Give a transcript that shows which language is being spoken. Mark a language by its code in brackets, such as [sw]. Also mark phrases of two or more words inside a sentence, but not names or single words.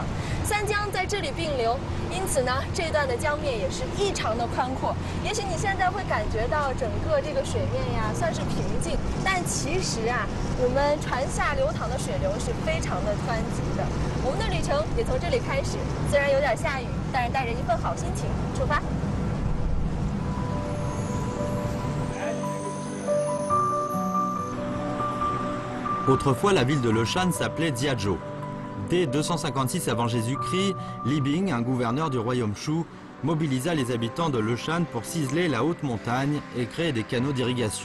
[zh] 三江在这里并流，因此呢，这段的江面也是异常的宽阔。也许你现在会感觉到整个这个水面呀算是平静，但其实啊，我们船下流淌的水流是非常的湍急的。我们的旅程也从这里开始，虽然有点下雨，但是带着一份好心情出发。 [fr] Autrefois, la ville de Leshan s'appelait Jiazhou. Dès 256 avant Jésus-Christ, Li Bing, un gouverneur du royaume Shu, mobilisa les habitants de Leshan pour ciseler la haute montagne et créer des canaux d'irrigation.